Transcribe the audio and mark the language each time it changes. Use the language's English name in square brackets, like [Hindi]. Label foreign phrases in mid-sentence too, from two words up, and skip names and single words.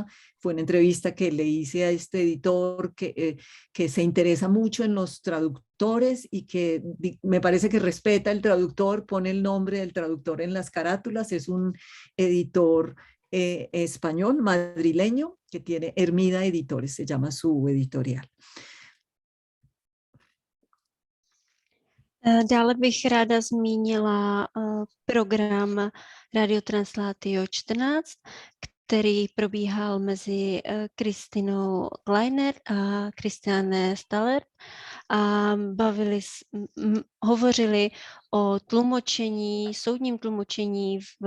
[Spanish] Fue una entrevista que le hice a este editor que se interesa mucho en los traductores y que me parece que respeta el traductor, pone el nombre del traductor en las carátulas. Es un editor español, madrileño, que tiene Hermida Editores, se llama su editorial. [Czech] Dále bych ráda zmínila program Radio Translatio 14, který probíhal mezi Kristinou Kleiner a Christiane Staller a hovořili o tlumočení, soudním tlumočení